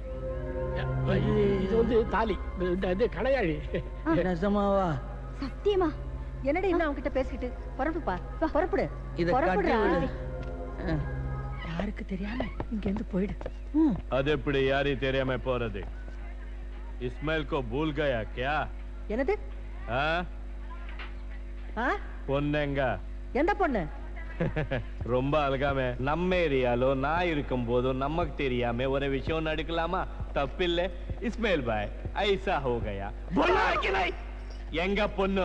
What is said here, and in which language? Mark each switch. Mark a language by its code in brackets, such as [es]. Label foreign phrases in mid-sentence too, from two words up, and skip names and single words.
[ta] இது வந்து தாலி, இது கணையாழி. நிஜமாவா? சத்தியமா? என்னடா இன்னும் அவங்க கிட்ட பேசிக்கிட்டு புறப்படுப்பா புறப்படு. இத கட்டி விடு. யாருக்கு தெரியாம இங்க இருந்து போயிடு. அது எப்படி யாரி தெரியாம போறது? [hi] इस्माइल को भूल गया क्या? [ta] என்னது? பொண்ணுங்க எந்த பொண்ணு? ரொம்ப அழகாமே. நம்ம ஏரியாலோ நான் இருக்கும் போதும் நமக்கு தெரியாம ஒரு விஷயம் நடக்கலாமா? தப்பில்லை இஸ்மாயில் பாய். [hi] ऐसा हो गया. [ta] எங்க பொண்ணு?